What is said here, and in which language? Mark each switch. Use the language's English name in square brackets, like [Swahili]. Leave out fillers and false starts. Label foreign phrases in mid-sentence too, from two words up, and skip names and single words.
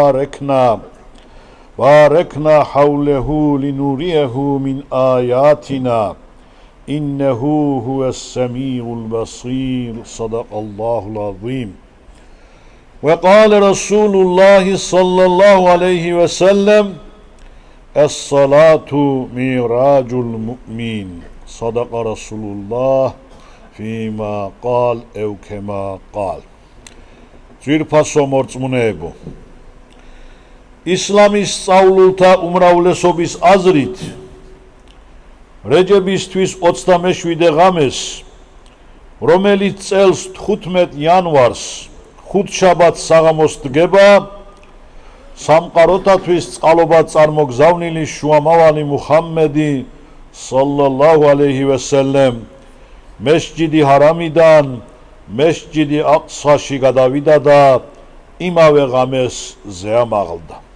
[Arabic] باركنا حوله لنريه من آياتنا إنه هو السميع البصير صدق الله العظيم وقال رسول الله صلى الله عليه وسلم الصلاة معراج المؤمن صدق رسول الله فيما قال أو كما قال [Georgian] ძვირფასო მორწმუნეებო ისლამის სწავლულთა უმრავლესობის აზრით რეჯებისთვის 27 ღამეს რომელიც წელს 15 იანვარს ხუთშაბათს საღამოს დგება სამყაროთათვის წყალობად წარმოგზავნილი შუამავალი მუჰამმედი [Arabic] صلى الله عليه وسلم [Georgian] მესჯიდი ჰარამიდან მესჯიდი აყსაში გადავიდა და იმავე ღამეს ზეამაღლდა.